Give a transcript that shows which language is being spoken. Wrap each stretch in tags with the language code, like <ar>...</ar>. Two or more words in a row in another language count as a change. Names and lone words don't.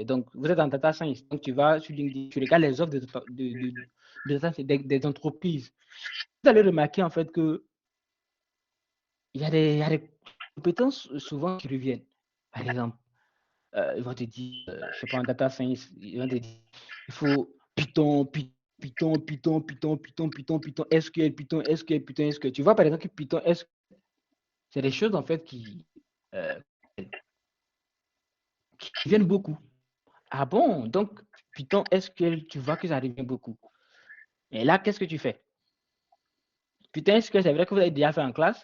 <fr>Donc, vous êtes en</fr> <en>data science,</en> <fr>donc tu vas sur LinkedIn, tu regardes les offres des entreprises. Vous allez remarquer en fait que il y a des compétences souvent qui reviennent. Par exemple, ils vont te dire, je sais pas, en</fr> <en>data science,</en> <fr>ils vont te dire, il faut Python, Python, Python, Python, Python, Python, Python, SQL, Python, SQL, Python, SQL. Tu vois, par exemple, que Python, SQL, c'est des choses, en fait, euh, qui viennent beaucoup. Ah bon? Donc, Python, SQL, tu vois que ça revient beaucoup. Et là, qu'est-ce que tu fais? Python, SQL, c'est vrai que vous avez déjà fait en classe.</fr>